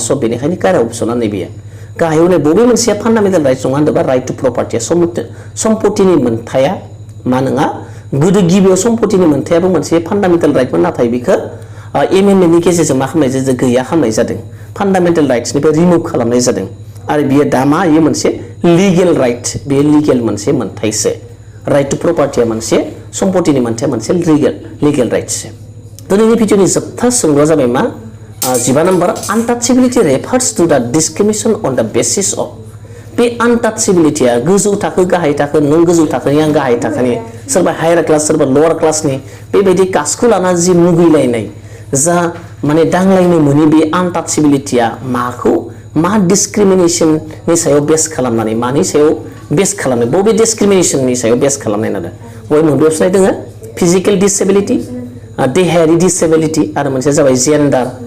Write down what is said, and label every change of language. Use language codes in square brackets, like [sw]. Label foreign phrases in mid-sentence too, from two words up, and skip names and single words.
[brx] स' बेनिखायनो [en] correct option [brx] नैबे गाहायाव होनाय बबे मोनसेया [en] fundamental rights [brx] नङा होनदोंबा [en] right to property [brx] सम्पतिनि मोनथाया मा नङा गोदो गिबियाव सम्पतिनि मोनथायाबो मोनसे [en] fundamental right [brx] नाथाय बेखौ एमेन्डमेन्टनि गेजेरजों मा खालामनाय जादों गैया खालामनाय जादों [en] fundamental rights [brx] रिमुभ खालामनाय जादों आरो बियो दा मा इयो मोनसे [en] legal right [brx] बे लिगेल मोनसे मोनथायसो राइट टु प्रपार्टिया मोनसे सम्पतिनि मोनथाया मोनसे [en] legal rights [brx] दिनैनि भिडिअनि जोबथा सोंलुआ जाबाय मा [en] 15 नम्बर untouchability refers to the discrimination on the basis of [brx] बे untouchabilityया गोजौ थाखो गाहाय थाखो नों गोजौ थाखोनि आं गाहाय थाखोनि सोरबा [en] higher class [brx] सोरबा [en] lower class [brx] बेबायदि कास्टखौ लाना जि मुगैलायनाय जा माने दांलायनो मोनि बे untouchabilityया माखौ मा डिस्क्रिमिनेशननि सायाव बेस खालामनानै मानि सायाव बेस खालामनाय बबे डिस्क्रिमिनेशननि सायाव बेस खालामनाय नादों बय मोनब्रै अपसन दङ [en] physical disability [brx] देहायारि डिसेबिलिटी आरो मोनसे जाबाय जेन्डार